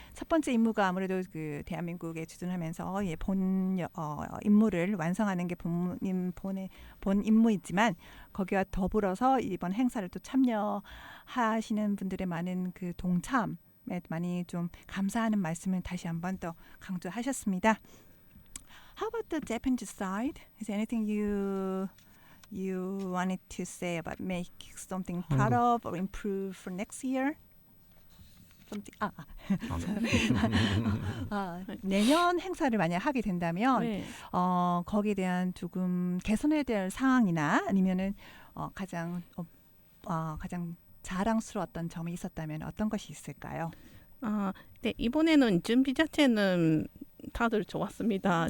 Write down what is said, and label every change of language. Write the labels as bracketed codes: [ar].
[ko] 첫 번째 임무가 아무래도 대한민국에 주둔하면서 본 임무를 완성하는 게 본 임무이지만 거기와 더불어서 이번 행사를 또 참여하시는 분들의 많은 동참에 많이 좀 감사하는 말씀을 다시 한번 또 강조하셨습니다. [en] How about the Japanese side? Is there anything you wanted to say about make something proud of or improve for next year? Something. [ko] 내년 행사를 만약 하게 된다면 네. 거기에 대한 조금 개선해야 될 상황이나 아니면은 가장 자랑스러웠던 점이 있었다면 어떤 것이 있을까요? 네, 이번에는 준비 자체는 다들 좋았습니다.